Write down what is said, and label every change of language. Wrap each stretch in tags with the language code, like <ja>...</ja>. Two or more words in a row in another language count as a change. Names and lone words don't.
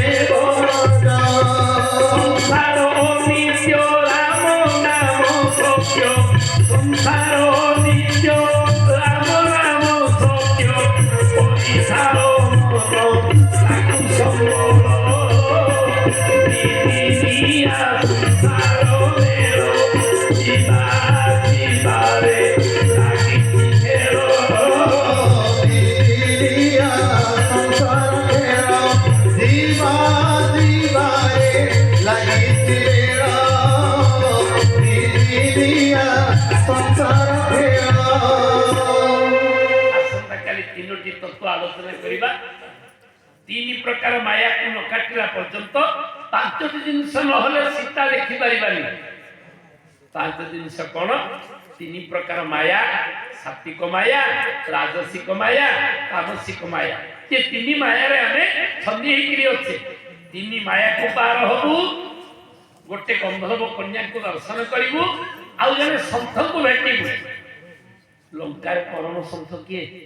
<or>ବରଜ ସଂସାର ନିତ୍ୟ ରାମ ନାମ ସତ୍ୟ ସଂସାର ନିତ୍ୟ ରାମ ନାମ ସତ୍ୟ ପରିସାର ମନ ତାକୁ ସମ୍ବଳ ନିତିନିଆ ସଂସାର ମେଳ ଯିବା ଯିବାରେ ଲାଗିଛି ଖେଳ ଦିଦିଆ ସଂସାର ଖେଳ ଜୀବା ଜୀବାରେ ଲାଗିଛି ବେଡ଼ ଦିଦିଆ ସଂସାର ଖେଳ ଆସନ୍ତାକାଲି 3ଟି ତତ୍ତ୍ୱ ଆଲୋଚନା କରିବା 3 ପ୍ରକାର ମାୟାକୁ ନ କାଟିଲା ପର୍ଯ୍ୟନ୍ତ 5ଟି ଜିନିଷ ନହେଲେ ସୀତା ଦେଖିପାରିବାନି 5 ଜିନିଷ କଣ 3 ପ୍ରକାର ମାୟା ସାତ୍ବିକ ମାୟା ରାଜସିକ ମାୟା ତାମସିକ ମାୟା ଏ 3 ମାୟାରେ ଆମେ ଛନ୍ଦି ହେଇକିରି ଅଛେ 3 ମାୟାକୁ ପାର ହବୁ ଗୋଟେ ଗନ୍ଧର୍ବ କନ୍ୟାକୁ ଦର୍ଶନ କରିବୁ ଆଉ ଜଣେ ସନ୍ଥକୁ ଭେଟିବୁ ଲଙ୍କାରେ ପରମ ସନ୍ଥ କିଏ</or>